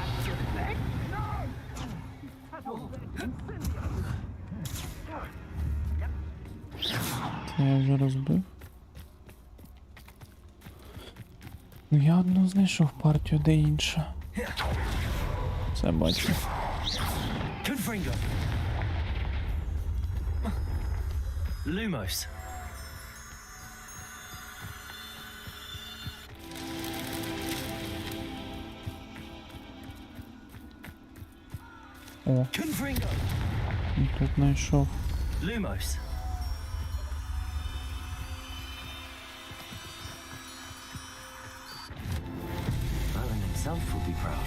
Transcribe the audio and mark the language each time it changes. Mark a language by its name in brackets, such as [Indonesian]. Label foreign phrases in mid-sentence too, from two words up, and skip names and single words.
[Ukrainian] Це я вже розбив. Ну я одну знайшов партію, де інша. Це бачу. Confringo. Lumos. О, Confringo. тут знайшов. Lumos. [English] Alan himself will be proud.